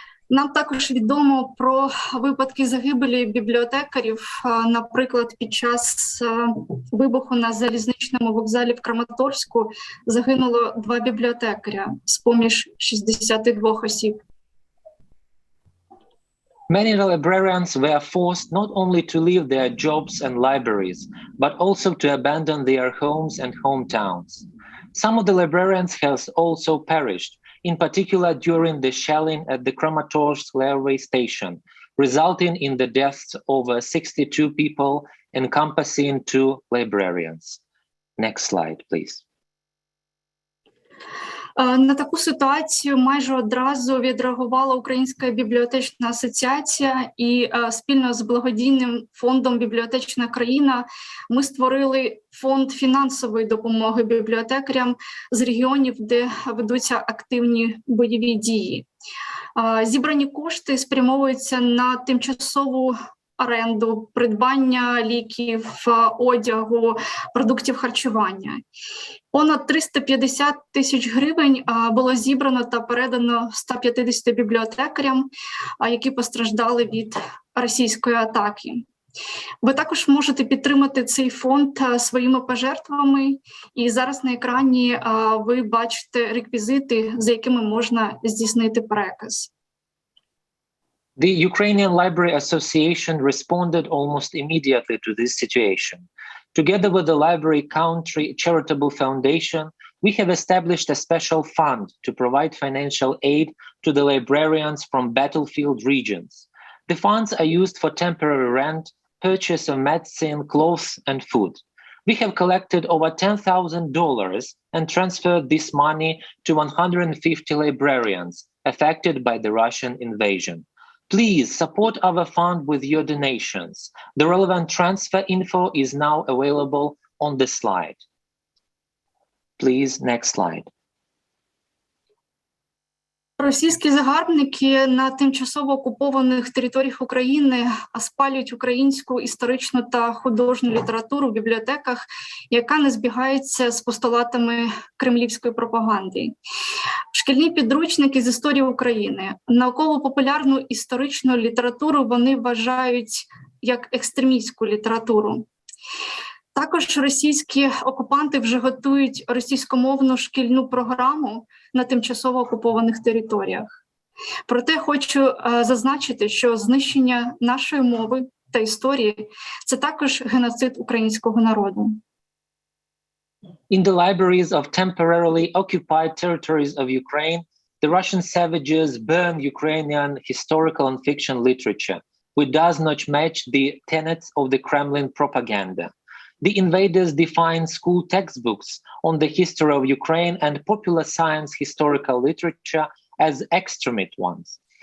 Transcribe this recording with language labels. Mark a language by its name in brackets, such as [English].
[Ukrainian] Нам також відомо про випадки загибелі бібліотекарів. Наприклад, під час вибуху на залізничному вокзалі в Краматорську загинуло 2 бібліотекаря з-поміж 62 осіб. [English] Many librarians were forced not only to leave their jobs and libraries, but also to abandon their homes and hometowns. Some of the librarians have also perished, in particular during the shelling at the Kramatorsk railway station, resulting in the deaths of over 62 people, encompassing 2 librarians. Next slide, please. [Ukrainian] На таку ситуацію майже одразу відреагувала Українська бібліотечна асоціація, і спільно з благодійним фондом «Бібліотечна країна» ми створили фонд фінансової допомоги бібліотекарям з регіонів, де ведуться активні бойові дії. Зібрані кошти спрямовуються на тимчасову оренду, придбання ліків, одягу, продуктів харчування. Понад 350 тисяч гривень було зібрано та передано 150 бібліотекарям, які постраждали від російської атаки. Ви також можете підтримати цей фонд своїми пожертвами, і зараз на екрані ви бачите реквізити, за якими можна здійснити переказ. [English] The Ukrainian Library Association responded almost immediately to this situation. Together with the Library Country Charitable Foundation, we have established a special fund to provide financial aid to the librarians from battlefield regions. The funds are used for temporary rent, purchase of medicine, clothes, and food. We have collected over $10,000 and transferred this money to 150 librarians affected by the Russian invasion. Please support our fund with your donations. The relevant transfer info is now available on the slide. Please, next slide. [Ukrainian] Російські загарбники на тимчасово окупованих територіях України спалюють українську історичну та художню літературу в бібліотеках, яка не збігається з постулатами кремлівської пропаганди. Шкільні підручники з історії України, науково-популярну історичну літературу вони вважають як екстремістську літературу. Також російські окупанти вже готують російськомовну шкільну програму на тимчасово окупованих територіях. Проте хочу зазначити, що знищення нашої мови та історії – це також геноцид українського народу. [English] In the libraries of temporarily occupied territories of Ukraine, the Russian savages burn Ukrainian historical and fiction literature, which does not match the tenets of the Kremlin propaganda. The invaders define school textbooks on the history of Ukraine and popular science historical literature as extremist ones.